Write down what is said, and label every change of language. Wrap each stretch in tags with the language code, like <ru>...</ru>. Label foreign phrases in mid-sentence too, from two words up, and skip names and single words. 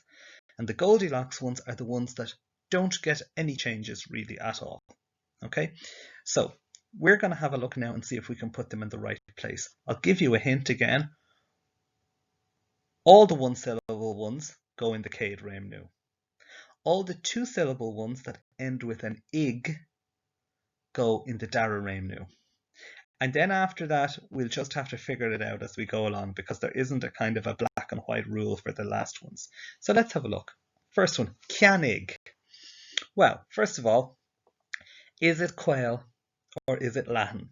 <en>And the Goldilocks ones are the ones that don't get any changes really at all. Okay, so we're going to have a look now and see if we can put them in the right place. I'll give you a hint again. All the one-syllable ones go in the</en> <ga>céad réimniú.</ga> <en>All the two-syllable ones that end with an ig go in the</en> <ga>dara réimniú.</ga> <en>And then after that, we'll just have to figure it out as we go along because there isn't a kind of a black and white rule for the last ones. So let's have a look. First one, ceannig. Well, first of all, is it quail or is it Latin?</en>